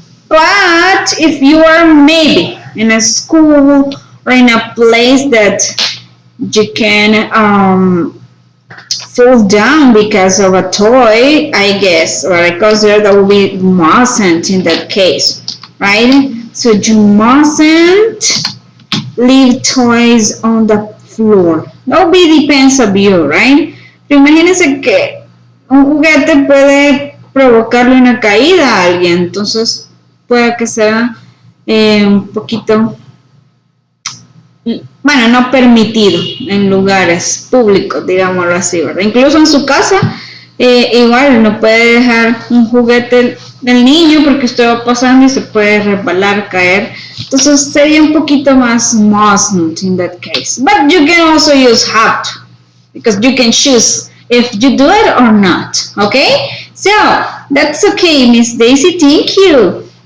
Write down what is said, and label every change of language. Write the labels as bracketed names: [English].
[English] But if you are maybe in a school or in a place that you can fall down because of a toy, I guess, or I consider that would be mustn't in that case, right? So you mustn't leave toys on the floor. That would be depends of you, right? [Spanish] Pero imagínense que un juguete puede provocarle una caída a alguien, entonces puede que sea un poquito, bueno, no permitido en lugares públicos, digámoslo así, ¿verdad? Incluso en su casa, igual no puede dejar un juguete del niño porque usted va pasando y se puede resbalar, caer. Entonces sería un poquito más [English] mustn't in that case. But you can also use have to, because you can choose if you do it or not, okay? So, that's okay, Miss Daisy, thank you.